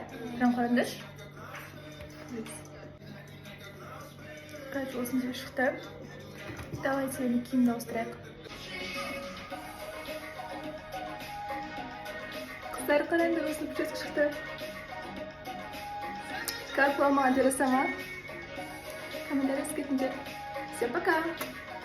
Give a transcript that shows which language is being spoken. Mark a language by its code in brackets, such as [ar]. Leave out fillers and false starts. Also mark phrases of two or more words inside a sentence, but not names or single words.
[kk] Прям қараңдаршы. Короче, осындай шықты. Давайте енді киімді ауыстырайық. Қыздар қараңдар, осындай прическа шықты. [ru] Как вам, [kk] маған жараса ма? Комментарий кетіңдер. [ru] Всем пока!